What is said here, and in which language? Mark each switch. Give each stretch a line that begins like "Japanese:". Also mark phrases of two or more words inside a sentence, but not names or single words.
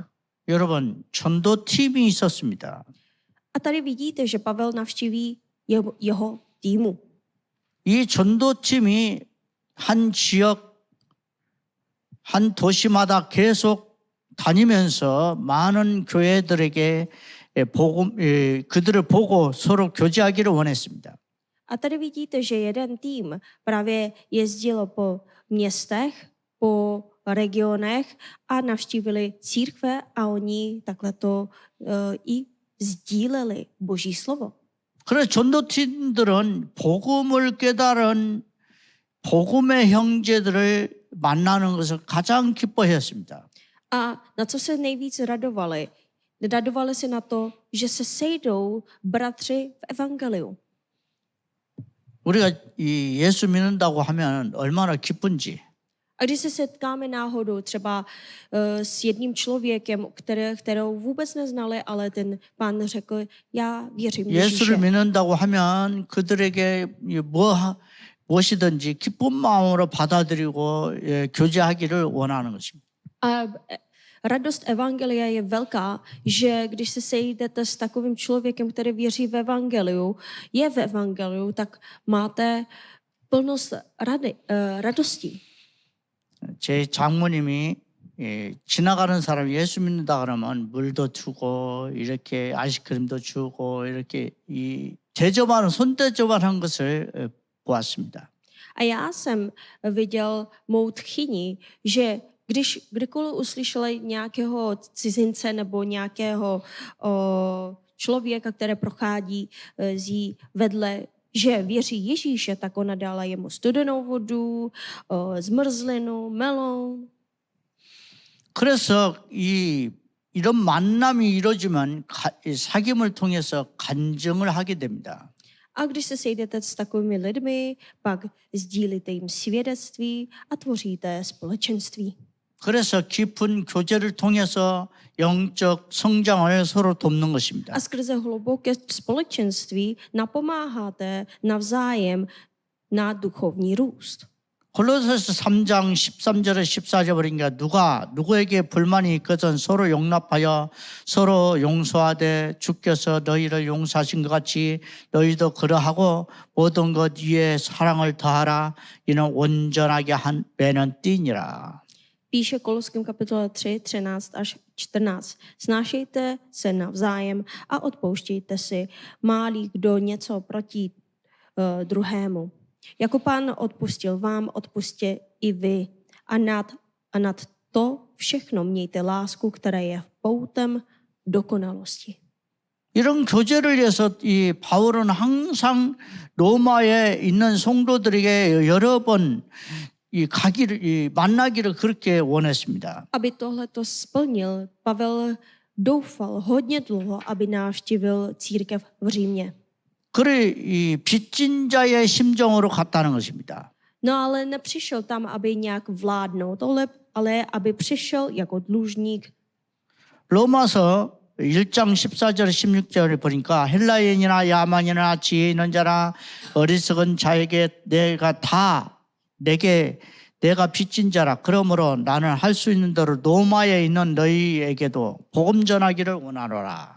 Korean: 여러분, 전도팀이 있었습니다.
Czech: A tady vidíte, že Pavel navštíví jeho týmu.
Korean: 이 전도팀이 한 지역, 한 도시마다 계속 다니면서 많은 교회들에게 그들을 보고 서로 교제하기를 원했습니다.
Czech: A tady vidíte, že jeden tým právě jezdil po městech, po regionech a navštívili církve a oni takhle to i sdíleli Boží slovo.
Korean: 그래서 전도팀들은 복음을 깨달은 복음의 형제들을 만나는 것을 가장 기뻐했습니다.
Czech: A na co se nejvíc radovali? Radovali se na to, že se sejdou bratři v evangeliu.
Korean: 우리가 이 예수 믿는다고 하면 얼마나 기쁜지.
Czech: A když se setkáme náhodou třeba s jedním člověkem, kterou vůbec neznali, ale ten pán řekl, já věřím
Korean: 예수를
Czech: Ježíše.
Korean: 믿는다고 하면 그들에게 무엇이든지 기쁜 마음으로 받아들이고 교제하기를 원하는 것입니다.
Czech: A radost evangelia je velká, že když se sejdete s takovým člověkem, který věří v evangeliu, je v evangeliu, tak máte plnost radosti.
Korean: 제 장모님이 지나가는 사람 예수 믿는다 그러면 물도 주고 이렇게 아이스크림도 주고 이렇게 이 대접하는 손대접하는 것을 보았습니다.
Czech: A já jsem viděl mou tchyni, že kdykoliv uslyšeli nějakého cizince nebo nějakého člověka, který prochází zí vedle, že věří Ježíše, tak ona dala jemu studenou vodu, zmrzlinu, melon.
Korean: 그래서 이런 만남이 이루어지면 사귐을 통해서 간증을 하게 됩니다.
Czech: A když se sejdete s takovými lidmi, pak sdílíte jim svědectví a tvoříte společenství.
Korean: 그래서 깊은 교제를 통해서 영적 성장을 서로 돕는 것입니다.
Czech: A skrze hluboké společenství napomáháte navzájem na duchovní růst.
Korean: 골로새서 3장 13절에 14절 보니까 누구에게 불만이 있거든 서로 용납하여 서로 용서하되 주께서 너희를 용서하신 것 같이 너희도 그러하고 모든 것 위에 사랑을 더하라 이는 온전하게 매는 띠니라.
Czech: Píše Koloským kapitola 3, 13 až 14. Snášejte se navzájem a odpouštějte si, má-li kdo něco proti druhému. Jako Pán odpustil vám, odpusťte i vy. A nad to všechno mějte lásku, která je poutem dokonalosti.
Korean: 이런 교제를 위해서 이 바울은 항상 로마에 있는 성도들에게 여러 번 만나기를 그렇게 원했습니다.
Czech: Aby tohleto splnil, Pavel doufal hodně dlouho, aby navštívil církev v Římě.
Korean: 그를 이 빚진 자의 심정으로 갔다는 것입니다.
Czech: No ale nepřišel tam, aby nějak vládnout, ale aby přišel jako dlužník.
Korean: 로마서 1장 14절 16절에 보니까 헬라인이나 야만이나 지혜 있는 자나 어리석은 자에게 내가 빚진 자라. 그러므로 나는 할 수 있는 대로 로마에 있는 너희에게도 복음 전하기를 원하노라.